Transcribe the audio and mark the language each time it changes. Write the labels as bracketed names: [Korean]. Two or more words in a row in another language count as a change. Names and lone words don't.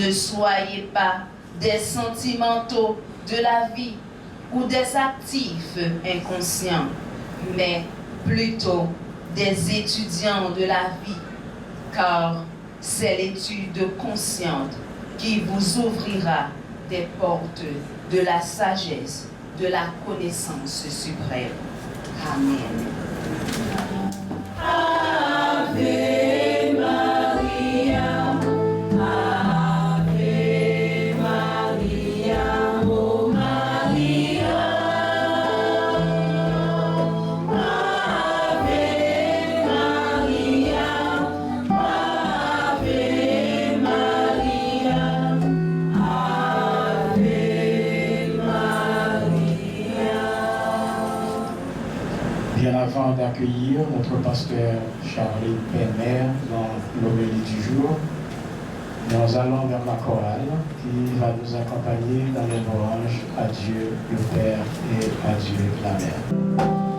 [French] Ne soyez pas des sentimentaux de la vie ou des actifs inconscients, mais plutôt des étudiants de la vie, car c'est l'étude consciente qui vous ouvrira des portes de la sagesse, de la connaissance suprême. Amen. [Latin] Ave Maria, Ave Maria, oh Maria, Ave Maria, Ave Maria, Ave Maria. [French] Bien avant d'accueillir notre pasteur Charlie Penner dans l'homélie du jour, nous allons vers la chorale qui va nous accompagner dans les louanges à Dieu le Père et à Dieu la Mère.